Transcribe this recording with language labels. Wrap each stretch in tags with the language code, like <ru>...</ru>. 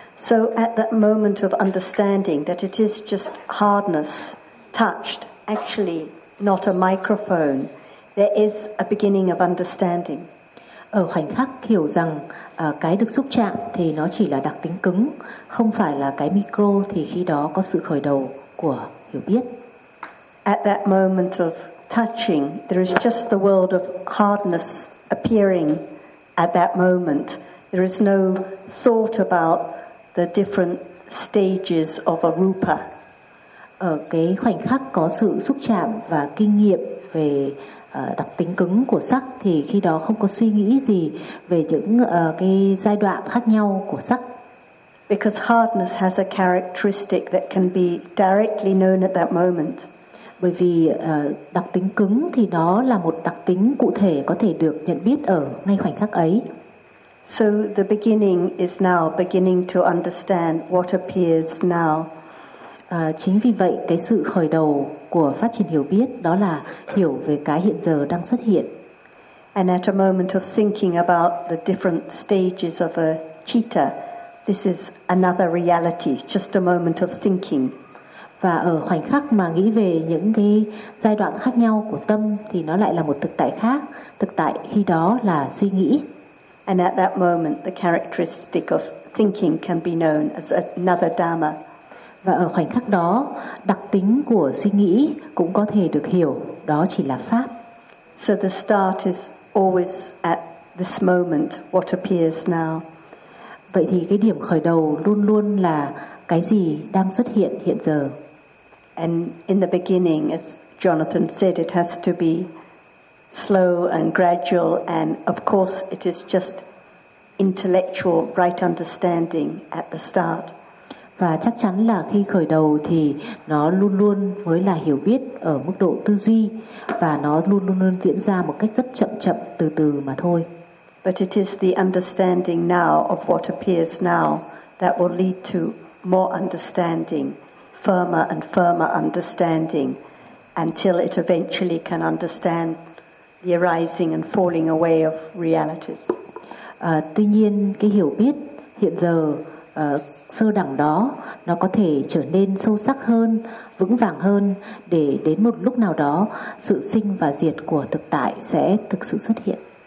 <en>So at that moment of understanding that it is just hardness touched, actually not a microphone, there is a beginning of understanding.</en> <vi>Ở khoảnh khắc hiểu rằng cái được xúc chạm thì nó chỉ là đặc tính cứng, không phải là cái micro, thì khi đó có sự khởi đầu của hiểu biết.</vi> <en>At that moment of touching, there is just the world of hardness appearing at that moment. There is no thought about the different stages of a rupa.</en> <vi>Ở cái khoảnh khắc có sự xúc chạm và kinh nghiệm về đặc tính cứng của sắc thì khi đó không có suy nghĩ gì về những cái giai đoạn khác nhau của sắc.</vi> <en>Because hardness has a characteristic that can be directly known at that moment.</en> <vi>Bởi vì đặc tính cứng thì nó là một đặc tính cụ thể có thể được nhận biết ở ngay khoảnh khắc ấy.</vi> <en>So the beginning is now beginning to understand what appears now.</en> <vi>Chính vì vậy cái sự khởi đầu của phát triển hiểu biết đó là hiểu về cái hiện giờ đang xuất hiện.</vi> <en>And at a moment of thinking about the different stages of a citta, This is another reality, just a moment of thinking.</en> <vi>Và ở khoảnh khắc mà nghĩ về những cái giai đoạn khác nhau của tâm thì nó lại là một thực tại khác, thực tại khi đó là suy nghĩ.</vi> <en>And at that moment the characteristic of thinking can be known as another dharma.</en> <vi>Và ở khoảnh khắc đó, đặc tính của suy nghĩ cũng có thể được hiểu đó chỉ là pháp.</vi> <en>So the start is always at this moment, what appears now.</en> <vi>Vậy thì cái điểm khởi đầu luôn luôn là cái gì đang xuất hiện hiện giờ.</vi> <en>And in the beginning, as Jonathan said, it has to be slow and gradual, and of course it is just intellectual right understanding at the start.</en> <vi>Và chắc chắn là khi khởi đầu thì nó luôn luôn mới là hiểu biết ở mức độ tư duy và nó luôn luôn luôn diễn ra một cách rất chậm chậm từ từ mà thôi.</vi> <en>But it is the understanding now of what appears now that will lead to more understanding, firmer and firmer understanding, until it eventually can understand the arising and falling away of realities.</en> <vi>Tuy nhiên cái hiểu biết hiện giờ sơ đẳng đó nó có thể trở nên sâu sắc hơn, vững vàng hơn để đến một lúc nào đó sự sinh và diệt của thực tại sẽ thực sự xuất hiện.</vi>